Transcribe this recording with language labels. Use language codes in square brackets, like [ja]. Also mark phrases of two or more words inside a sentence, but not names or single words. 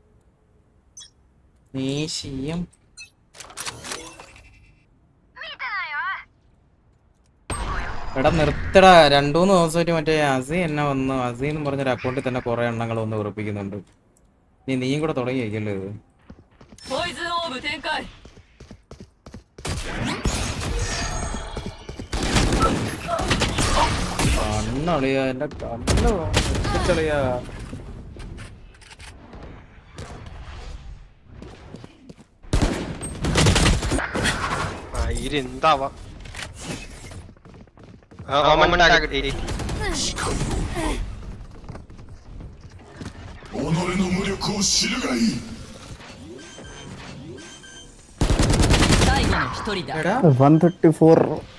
[ml] നീശിയം എടാ നിർത്തടാ. 2-3 ദിവസമായിട്ട് മറ്റേ അസി എന്നെ വന്നു, അസി എന്ന് പറഞ്ഞൊരു അക്കൗണ്ടിൽ തന്നെ കുറെ എണ്ണങ്ങൾ വന്ന് ഉറപ്പിക്കുന്നുണ്ട്. നീയും കൂടെ തുടങ്ങിയേക്കല്ലേ ഇത്? [ja] ポイズンオーブ展開。 [ml] കണ്ണളിയാ, എന്റെ കണ്ണ് കളിയാ. എന്താവാ [ja] 最後の一人だ。 [ml] എടാ 134